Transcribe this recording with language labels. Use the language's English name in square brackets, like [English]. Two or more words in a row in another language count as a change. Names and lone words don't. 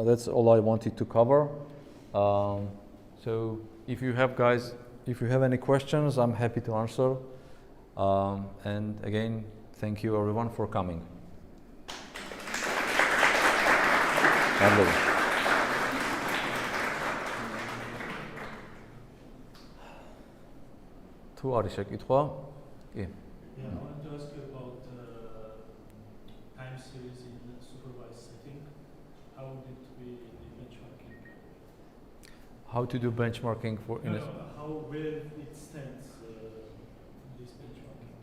[English] That's all I wanted to cover. So if you have any questions, I'm happy to answer. And again, thank you everyone for coming. Andro. [Georgian] Tu არის შეკითხვა? კი. [English] Yeah, I wanted to ask you about time series in supervised setting. How did we do benchmarking? How to do benchmarking for where it stands this benchmarking?